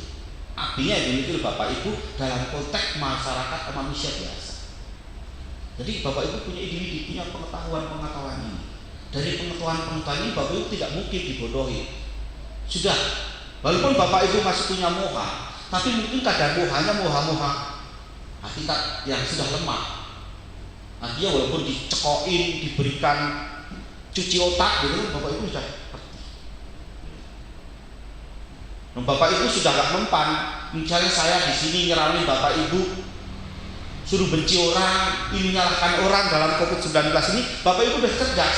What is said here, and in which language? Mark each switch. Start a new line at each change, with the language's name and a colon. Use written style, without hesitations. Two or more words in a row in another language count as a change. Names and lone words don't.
Indonesian: Apinya yang dimiliki Bapak Ibu dalam konteks masyarakat manusia biasa. Jadi Bapak Ibu punya ide, punya pengetahuan ini. Dari pengetahuan ini Bapak Ibu tidak mungkin dibodohi. Sudah, walaupun Bapak Ibu masih punya moha, tapi mungkin kadar mohanya moha-moha hakikat yang sudah lemah. Artinya walaupun dicekokin, diberikan cuci otak gitu, Bapak Ibu sudah ngerti. Bapak Ibu sudah gak mempan. Misalnya saya di sini nyeramin Bapak Ibu, suruh benci orang, ini menyalahkan orang dalam COVID-19 ini, Bapak Ibu udah cerdas.